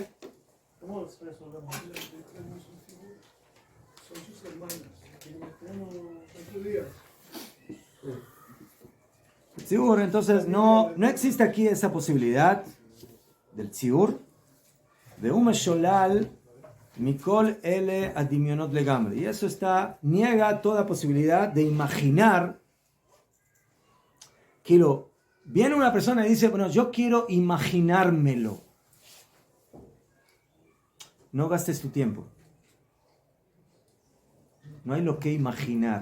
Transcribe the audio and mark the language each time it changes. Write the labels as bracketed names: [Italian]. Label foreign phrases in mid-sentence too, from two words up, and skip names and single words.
[Spanish] ¿Cómo resolvemos? son sus hermanas. Tenemos Son judías. Tziur, entonces no existe aquí esa posibilidad del tziur. De un [Hebrew] שלול מכל אלה הדמיונות לגמרי. [Spanish] Y eso niega toda posibilidad de imaginar. Viene una persona y dice, bueno, yo quiero imaginármelo. No gastes tu tiempo. No hay lo que imaginar.